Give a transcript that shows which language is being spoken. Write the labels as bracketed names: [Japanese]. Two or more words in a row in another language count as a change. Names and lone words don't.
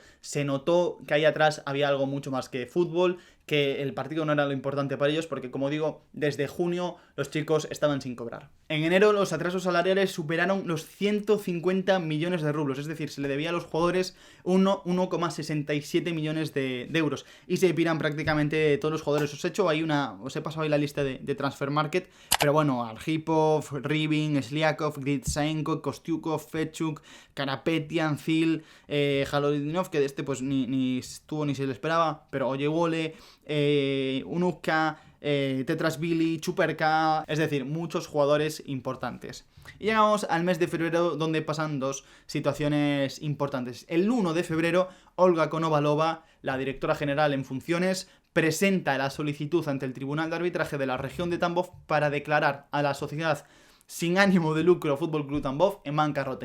[Spanish] Se notó que ahí atrás había algo mucho más que fútbol, que el partido no era lo importante para ellos, porque como digo, desde junio los chicos estaban sin cobrar. En enero los atrasos salariales superaron los 150 millones de rublos, es decir, se le debía a los jugadores 1,67 millones de euros, y se piran prácticamente todos los jugadores. Os he pasado ahí la lista de Transfer Market, pero bueno, Arhipov, Rybin, Sliakov, Gritsenko, Kostyukov, Fechuk, Karapetian, Zil, Halodinov, que de este pues ni estuvo ni se le esperaba, pero Oyewole, Unuka, Tetrasvili, Chuperka, es decir, muchos jugadores importantes. Y llegamos al mes de febrero, donde pasan 2 situaciones importantes. El 1 de febrero, Olga Konovalova, la directora general en funciones, presenta la solicitud ante el Tribunal de Arbitraje de la región de Tambov para declarar a la sociedad sin ánimo de lucro Fútbol Club Tambov en bancarrota.